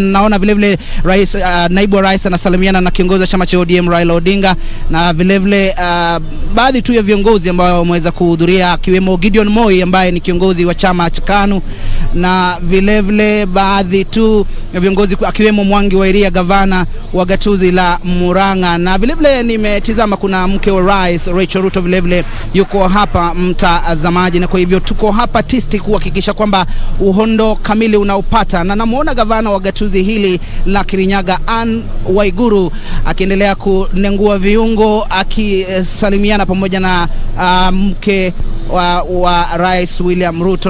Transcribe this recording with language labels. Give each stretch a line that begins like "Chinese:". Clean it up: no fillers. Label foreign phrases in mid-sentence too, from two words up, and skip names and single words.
Swahili: Naona vile rais naibu wa rais anasalimiana na kiongozi wa chama cha ODM Raila Odinga, na vile baadhi tu ya viongozi ambao wameweza kuhudhuria akiwemo Gideon Moi ambaye ni kiongozi wa chama cha KANU, na vile baadhi tu ya viongozi akiwemo Mwangi wa Iria, gavana wa gatuzi la Murang'a, na vile nimetizama kuna mke wa rais Rachel Ruto vile yuko hapa mtazamaji. Na kwa hivyo tuko hapa tisti kuhakikisha kwamba uhondo kamili unaupata, na namuona gavana wa gatuzi hili la Kirinyaga Ann Waiguru akiendelea kunengua viungo akisalimiana pamoja na mke wa rais William Ruto.